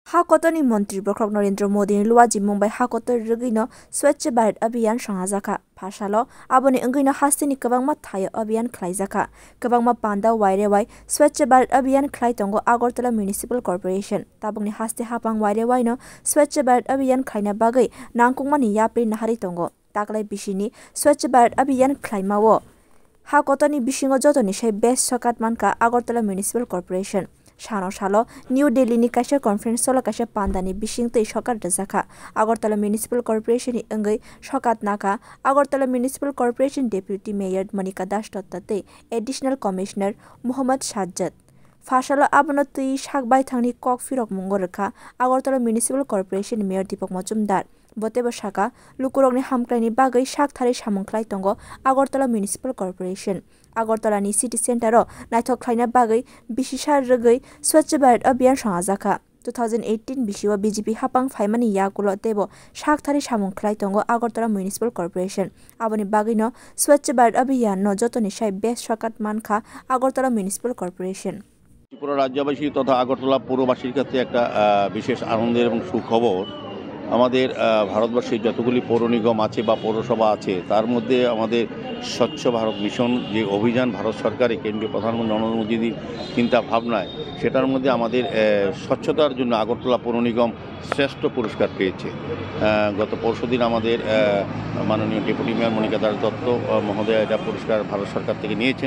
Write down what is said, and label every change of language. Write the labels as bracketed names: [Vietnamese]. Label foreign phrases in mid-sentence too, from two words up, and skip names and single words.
[Kok Borok] हाकतनी मंत्री बख्रक नरेंद्र मोदी लुवाजी मुंबई हाकतर रगैनो स्वच्छ भारत अभियान संहाजाखा फाशालो आबोनि अंगैनो हास्तिनि कबांमा थायो अभियान खलाइजाखा कबांमा पांदा वाइरे वाइ स्वच्छ भारत अभियान खलाइ तंगो आगरतला म्युनिसिपल कर्पोरेशन ताबंनि हास्ति हापां वाइरे वाइनो स्वच्छ भारत अभियान खलाइना बागै नांकुंमानि याप्रि नाहारि तंगो ताकलाइ बिसिनि स्वच्छ भारत अभियान खलाइमावो हाकतनी बिसिङो जतनि सै बेस्ट सकात मानका आगरतला म्युनिसिपल कर्पोरेशन सानो सालो न्यू दिल्ली काइसा कन्फरेन्स सोलो काइसा पान्दानि बिसिङ तै सकात रजाखा आगरतला म्युनिसिपल कर्पोरेशन अंगै सकात नाका आगरतला म्युनिसिपल कर्पोरेशन [English] deputy mayor [Kok Borok] मनिका दास दत्तते एडिशनल कमिशनार मोहम्मद साज्जाद फाशालो आबनो तै साकबाय थांनि कक फिरक मंगो रखा आगरतला म्युनिसिपल कर्पोरेशन मेयर दीपक मजुमदार बतेबो साका लुकुरकनि हामक्लाइनि बागै साकथारै सामंख्लाइ तंगो आगरतला म्युनिसिपल कर्पोरेशन आगरतलानि सिटी सेन्टारो नाइथक खाइना बागै बिसिसा रगै स्वच्छ भारत अभियान संहाजाखा 2018 बिसिवा बीजेपी हापां फाइमानि याकुलो तेबो साकथारै सामंख्लाइ तंगो आगरतला म्युनिसिपल कर्पोरेशन आबनि बागैनो स्वच्छ भारत अभियान न जतनि साइ बेस्ट सकात मानखा आगरतला म्युनिसिपल कर्पोरेशन [Bangla] ত্রিপুরা রাজ্যবাসী তথা আগরতলা পৌরবাসীর কাছে একটা বিশেষ আনন্দের এবং সুখবর আমাদের ভারতবর্ষে যতগুলি পৌর নিগম আছে বা পৌরসভা আছে তার মধ্যে আমাদের স্বচ্ছ ভারত মিশন যে অভিযান ভারত সরকারের কেন্দ্রীয় প্রধানমন্ত্রী নরেন্দ্র মোদীর চিন্তা ভাবনায় সেটার মধ্যে আমাদের স্বচ্ছতার জন্য আগরতলা পৌর নিগম শ্রেষ্ঠ পুরস্কার পেয়েছে গত পরশুদিন আমাদের মাননীয় [English] deputy mayor [Bangla] মনিকা দাস দত্ত মহোদয়া এটা পুরস্কার ভারত সরকার থেকে নিয়েছেন।